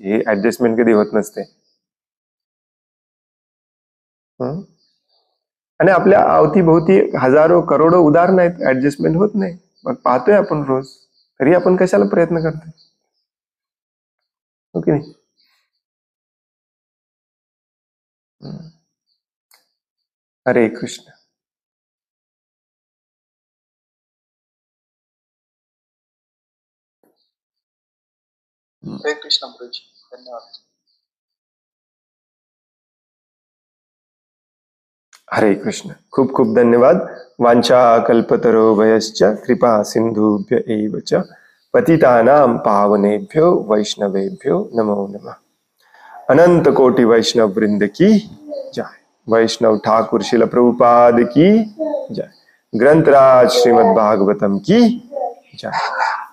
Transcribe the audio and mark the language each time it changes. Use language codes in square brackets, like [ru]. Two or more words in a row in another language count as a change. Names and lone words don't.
[mr] हे ऍडजस्टमेंट कधी होत नसते. आणि आपल्या अवतीभोवती हजारो करोडो उदाहरणं आहेत, ऍडजस्टमेंट होत नाही. मग पाहतोय आपण रोज, तरी आपण कशाला प्रयत्न करतोय. ओके नाही. हरे कृष्ण. हरे कृष्ण गुरुजी, धन्यवाद. हरे कृष्ण. खूप खूप धन्यवाद. [sa] वांछा कल्पतरोभयश्च कृपा सिंधुभ्य एव च पतितानां पावनेभ्यो वैष्णवेभ्यो नमो नमः. [hi] अनंत कोटि वैष्णव वृंद की जय. वैष्णव ठाकुर शिल प्रभुपाद की जय. ग्रंथराज श्रीमद् भागवतम की जय.